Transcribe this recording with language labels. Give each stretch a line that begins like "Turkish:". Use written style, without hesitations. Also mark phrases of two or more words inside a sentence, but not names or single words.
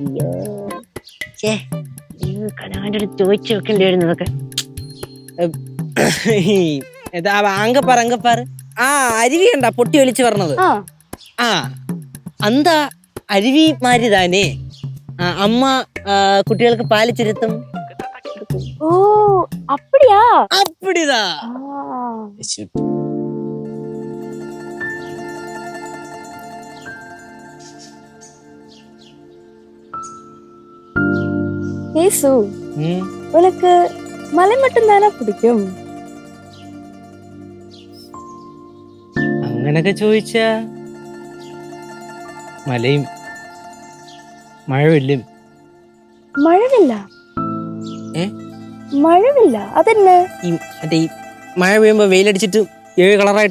Malayalam: ചോദിച്ചു വെക്കേണ്ടിയിരുന്നതൊക്കെ. അങ്കപ്പാറ് ആ അരുവി കണ്ടാ പൊട്ടി ഒലിച്ചു പറഞ്ഞത്. ആ അന്താ അരുവിമാര് താനേ. അമ്മ കുട്ടികൾക്ക് പാല് ചുരുത്തും.
Tamil: ஓ அப்படியா? அப்படிதா. യേശു உனக்கு மலை மட்டும் தானே பிடிக்கும்?
Malayalam: അങ്ങനൊക്കെ ചോദിച്ചാ മലയും മഴവില്ലും. മഴവില്ല? മഴവില്ല അതെന്നെ? മറ്റേ ഈ മഴ പെയ്യുമ്പോ വെയിലടിച്ചിട്ട് 7 കളറായിട്ട്